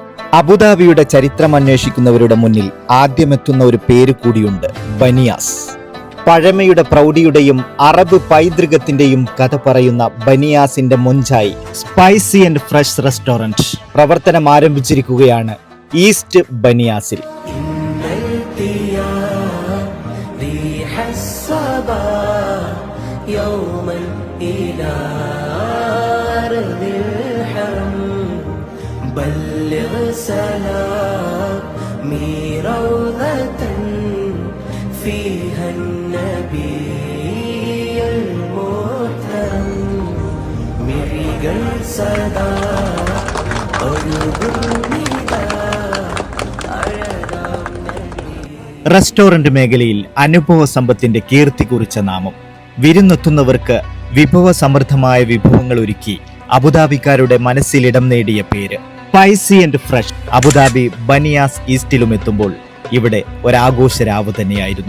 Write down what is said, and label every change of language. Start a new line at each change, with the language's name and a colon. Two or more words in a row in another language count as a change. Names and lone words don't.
Malayalam: അബുദാബിയുടെ ചരിത്രം അന്വേഷിക്കുന്നവരുടെ മുന്നിൽ ആദ്യമെത്തുന്ന ഒരു പേര് കൂടിയുണ്ട്, ബനിയാസ്. പഴമയുടെ പ്രൗഢിയുടെയും അറബ് പൈതൃകത്തിന്റെയും കഥ പറയുന്ന ബനിയാസിന്റെ മൊഞ്ചായി സ്പൈസി ആൻഡ് ഫ്രഷ് റെസ്റ്റോറന്റ് പ്രവർത്തനം ആരംഭിച്ചിരിക്കുകയാണ് ഈസ്റ്റ് ബനിയാസിൽ.
Arabic: بلغ سلامي روضة فيها النبي المحترم مرقل صدى قلب النداء
Malayalam: റെസ്റ്റോറന്റ് മേഖലയിൽ അനുഭവ സമ്പത്തിന്റെ കീർത്തി കുറിച്ച നാമം. വിരുന്നെത്തുന്നവർക്ക് വിഭവസമൃദ്ധമായ വിഭവങ്ങൾ ഒരുക്കി അബുദാബിക്കാരുടെ മനസ്സിലിടം നേടിയ പേര് സ്പൈസി ആൻഡ് ഫ്രഷ്. അബുദാബി ബനിയാസ് ഈസ്റ്റിലും എത്തുമ്പോൾ ഇവിടെ ഒരാഘോഷരാവ് തന്നെയായിരുന്നു.